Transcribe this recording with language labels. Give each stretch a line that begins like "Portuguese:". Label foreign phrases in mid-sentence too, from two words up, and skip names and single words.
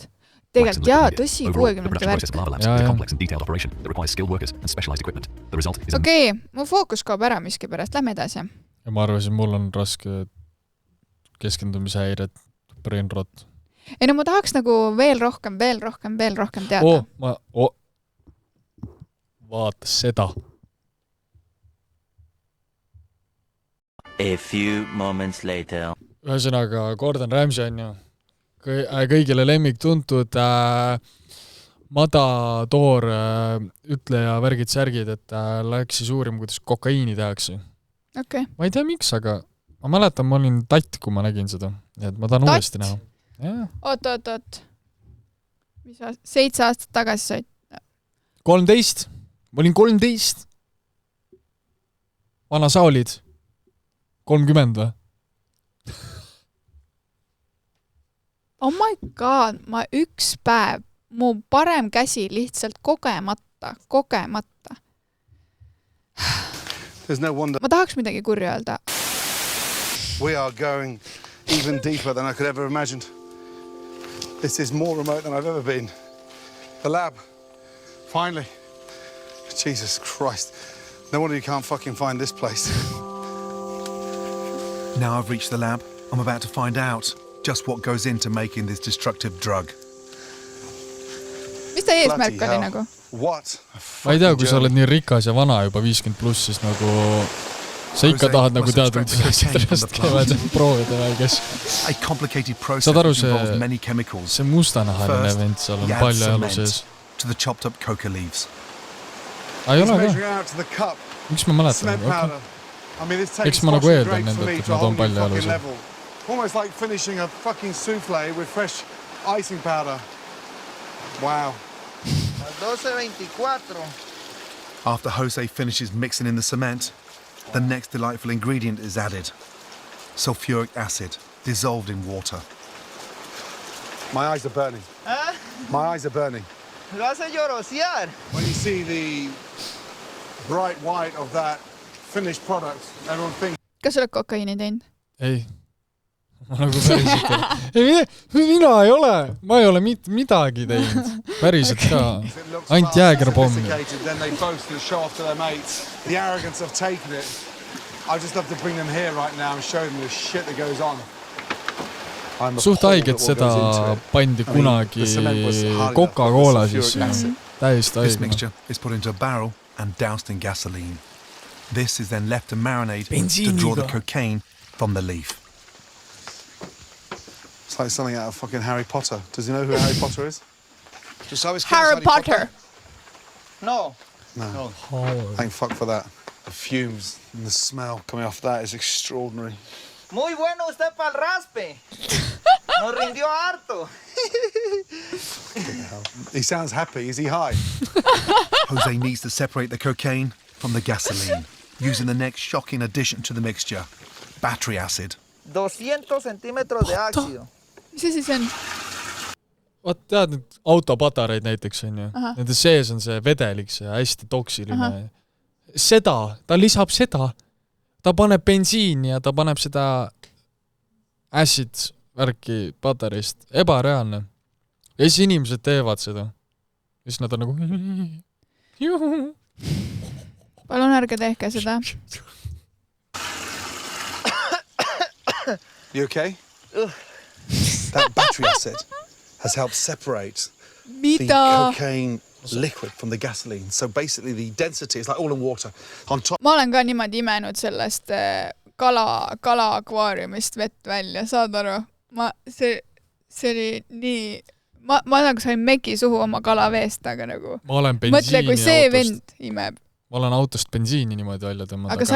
Estonian: Tegelikult jaa, tõsi, 60 värk. Okei, mu fookus kaob ära miski pärast. Lähme edasi. Ja ma arvasin, mul on raske keskendumishäired,
English: brain rot.
Estonian: Ei no ma tahaks nagu veel rohkem teada. Vaata seda.
English: A few moments later.
Estonian: Ühesõnaga, Gordon Ramsay on ju kõigile lemmik tuntud Matador ütleja värgid särgid, et läks siis uurima, kuidas kokaiini tehakse. Okay. Ma ei tea miks, aga ma mäletan, ma olin tatt, kui ma nägin seda. Et ma tahan uuesti näha. Oot. Mis 7 aastat tagasi said? 13. Ma olin 13. Vana sa olid? 30 või?
English: Oh my god,
Estonian: ma üks päev, mu parem käsi lihtsalt kogemata.
English: No wonder.
Estonian: Ma tahaks midagi kurja öelda.
English: We are going even deeper than I could ever imagined. This is more remote than I've ever been. The lab. Finally. Jesus Christ. No wonder you can't fucking find this place. Now I've reached the lab. I'm about to find out just what goes into making this destructive drug.
Estonian: Mis ta eesmärk oli nagu? What? Ma ei tea, kui sa oled nii rikas ja vana juba 50 pluss, siis nagu sa ikka tahad nagu teada, kuidas asjadest käivad proovida või kes. Saad aru, see mustanahaline vend, seal on palju elu sees.
English: To the chopped up coca leaves.
Estonian: Ei ole ka. Miks ma mäletan? Eks ma nagu eeldan nende, et nad on palju elu sees.
English: Almost like finishing a fucking soufflé with fresh icing powder. Wow. 12:24. After Jose finishes mixing in the cement, the next delightful ingredient is added. Sulfuric acid, dissolved in water. My eyes are burning. Huh? My eyes are burning.
Spanish: Lo hace llorosear.
English: When you see the bright white of that finished product, everyone thinks...
Estonian: Kas oled kokaiini teinud? Ei. Ma nagu päriselt ei. Mina ei ole. Ma ei ole midagi teinud. Päriselt ka. Ainult jäägerpommi.
English: Then they boast and show off to their mates. The arrogance of taking it. I just love to bring them here right now and show them the shit that goes on.
Estonian: Suht haiget seda pandi kunagi Coca-Cola sisse. Täiesti
English: This
Estonian: haige.
English: mixture is put into a barrel and doused in gasoline. This is then left to marinate to draw the cocaine from the leaf. It's like something out of fucking Harry Potter. Does he know who Harry Potter is? Harry Potter. No. No. Thank fuck for that. The fumes and the smell coming off that is extraordinary.
Spanish: Muy bueno usted pa'l raspe. Nos rindió harto.
English: He sounds happy. Is he high? Jose needs to separate the cocaine from the gasoline, using the next shocking addition to the mixture, battery acid.
Spanish: 200 centímetros de ácido.
Estonian: Mis see siis on? Vaat tead nüüd autopatareid näiteks on ju. Nende sees on see vedelik, see hästi toksiline. Seda, ta lisab seda. Ta paneb bensiini ja ta paneb seda acid värki patareist. Ebareaalne. Ja siis inimesed teevad seda. Ja siis nad on nagu... Palun ärge tehke seda.
English: You okay? That battery acid has helped separate the cocaine liquid from the gasoline. So basically the density is like all in water. On top.
Estonian: Ma olen ka niimoodi imenud sellest kala akvaariumist vett välja, saad aru? See oli nii... Ma nagu sain meki suhu oma kalaveest, aga nagu... Ma olen bensiini mõtle, kui see autost. vend imeb. Ma olen autost bensiini niimoodi välja tõmmata.